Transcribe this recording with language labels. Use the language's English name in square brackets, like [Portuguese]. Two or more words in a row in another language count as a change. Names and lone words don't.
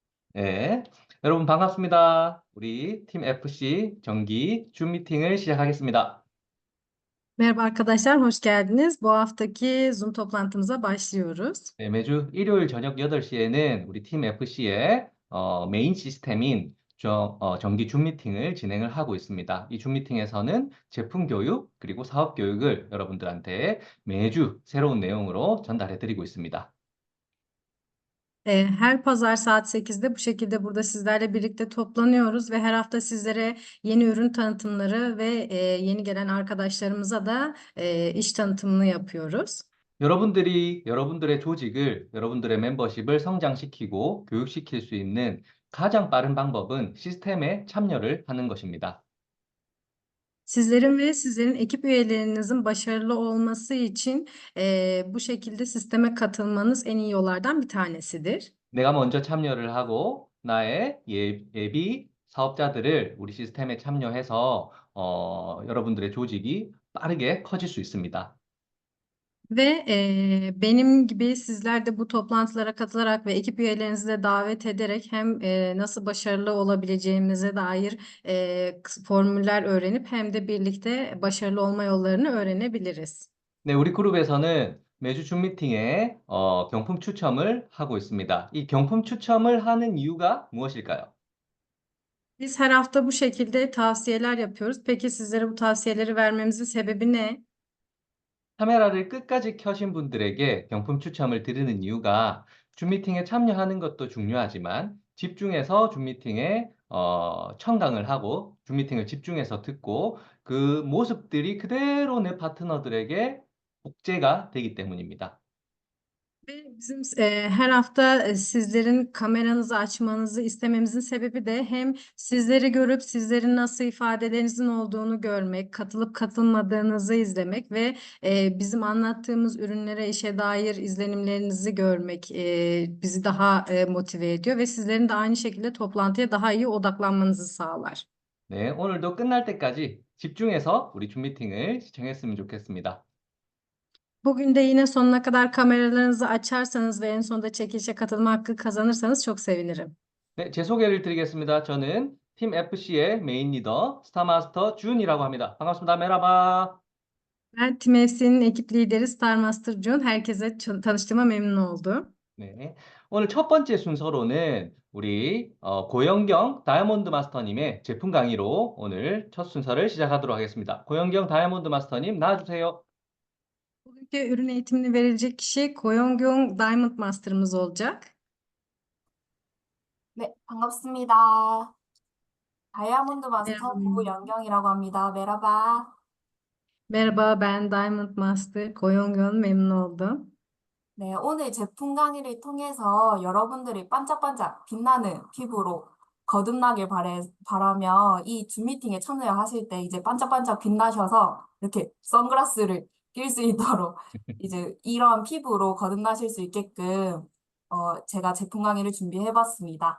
[Korean] 네. 여러분 반갑습니다. 우리 팀 FC 정기 줌 미팅을 시작하겠습니다. [Turkish] Merhaba arkadaşlar, hoş geldiniz. Bu haftaki Zoom toplantımıza başlıyoruz. [Korean] 네, 매주 일요일 저녁 8시에는 우리 팀 FC의 메인 시스템인 정기 줌 미팅을 진행을 하고 있습니다. 이 줌 미팅에서는 제품 교육 그리고 사업 교육을 여러분들한테 매주 새로운 내용으로 전달해 드리고 있습니다. [Turkish] Her pazar saat 8'de bu şekilde burada sizlerle birlikte toplanıyoruz ve her hafta sizlere yeni ürün tanıtımları ve yeni gelen arkadaşlarımıza da iş tanıtımını yapıyoruz. [Korean] 여러분들이 여러분들의 조직을, 여러분들의 멤버십을 성장시키고 교육시킬 수 있는 가장 빠른 방법은 시스템에 참여를 하는 것입니다. [Turkish] Sizlerin ve sizlerin ekip üyelerinizin başarılı olması için bu şekilde sisteme katılmanız en iyi yollardan bir tanesidir. [Korean] 내가 먼저 참여를 하고 나의 예비 사업자들을 우리 시스템에 참여해서 여러분들의 조직이 빠르게 커질 수 있습니다. [Turkish] Ve benim gibi sizler de bu toplantılara katılarak ve ekip üyelerinizi de davet ederek hem nasıl başarılı olabileceğimize dair formüller öğrenip hem de birlikte başarılı olma yollarını öğrenebiliriz. [Korean] 네, 우리 그룹에서는 매주 줌 미팅에 경품 추첨을 하고 있습니다. 이 경품 추첨을 하는 이유가 무엇일까요? [Turkish] Biz her hafta bu şekilde tavsiyeler yapıyoruz. Peki sizlere bu tavsiyeleri vermemizin sebebi ne? [Korean] 카메라를 끝까지 켜신 분들에게 경품 추첨을 드리는 이유가 줌 미팅에 참여하는 것도 중요하지만 집중해서 줌 미팅에 청강을 하고 줌 미팅을 집중해서 듣고 그 모습들이 그대로 내 파트너들에게 복제가 되기 때문입니다. [Turkish] Ve bizim her hafta sizlerin kameranızı açmanızı istememizin sebebi de hem sizleri görüp sizlerin nasıl ifadelerinizin olduğunu görmek, katılıp katılmadığınızı izlemek ve bizim anlattığımız ürünlere, işe dair izlenimlerinizi görmek bizi daha motive ediyor ve sizlerin de aynı şekilde toplantıya daha iyi odaklanmanızı sağlar. [Korean] 네, 오늘도 끝날 때까지 집중해서 우리 줌 미팅을 시청했으면 좋겠습니다. [Turkish] Bugün de yine sonuna kadar kameralarınızı açarsanız ve en sonunda çekilişe katılma hakkı kazanırsanız çok sevinirim. [Korean] 네, 제 소개를 드리겠습니다. 저는 팀 FC의 메인 리더 스타마스터 준이라고 합니다. 반갑습니다. 메라바. [Turkish] Ben Team FC'nin ekip lideri Star Master Jun. Herkese tanıştığıma memnun oldum. [Korean] 네. 오늘 첫 번째 순서로는 우리 고영경 다이아몬드 마스터님의 제품 강의로 오늘 첫 순서를 시작하도록 하겠습니다. 고영경 다이아몬드 마스터님 나와주세요. [Turkish] Bugünkü ürün eğitimini verilecek kişi Koyongyong Diamond Master'ımız olacak. [Korean] 네, 반갑습니다. 다이아몬드 마스터 [Turkish] Merhaba. [Korean] 고연경이라고 합니다. 메라바. [Turkish] Merhaba, ben Diamond Master Koyongyong, memnun oldum. [Korean] 네, 오늘 제품 강의를 통해서 여러분들이 반짝반짝 빛나는 피부로 거듭나길 바라며 이 줌 미팅에 참여하실 때 이제 반짝반짝 빛나셔서 이렇게 선글라스를 낄 수 있도록 이제 이러한 피부로 거듭나실 수 있게끔 제가 제품 강의를 준비해 봤습니다.